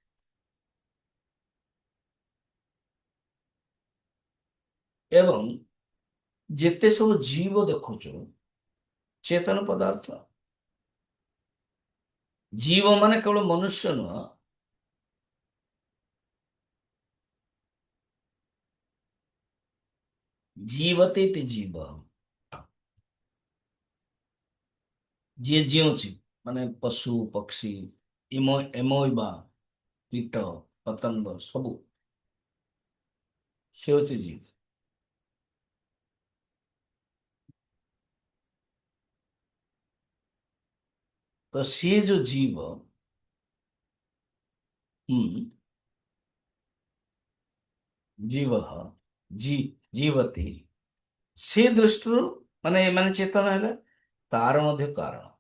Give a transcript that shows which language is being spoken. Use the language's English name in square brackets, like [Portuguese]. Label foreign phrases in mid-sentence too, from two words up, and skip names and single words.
[Odia] ଏବଂ ଯେତେ ସବୁ ଜୀବ ଦେଖୁଛୁ ଚେତନ ପଦାର୍ଥ। ଜୀବ ମାନେ କେବଳ ମନୁଷ୍ୟ ନୁହ, [Sanskrit] जीवते इति जीव, [Odia] ଯେ ଜୀବୁଛି ମାନେ ପଶୁ ପକ୍ଷୀ, ଏମୋଇବା, କୀଟ ପତଙ୍ଗ ସବୁ, ସେ ହଉଛି ଜୀବ। ତ ସିଏ ଯୋଉ ଜୀବ, ଜୀବ, ଜୀ ଜୀବତୀ, ସେ ଦୃଷ୍ଟିରୁ ମାନେ ଏମାନେ ଚେତନ ହେଲେ ତାର ମଧ୍ୟ କାରଣ।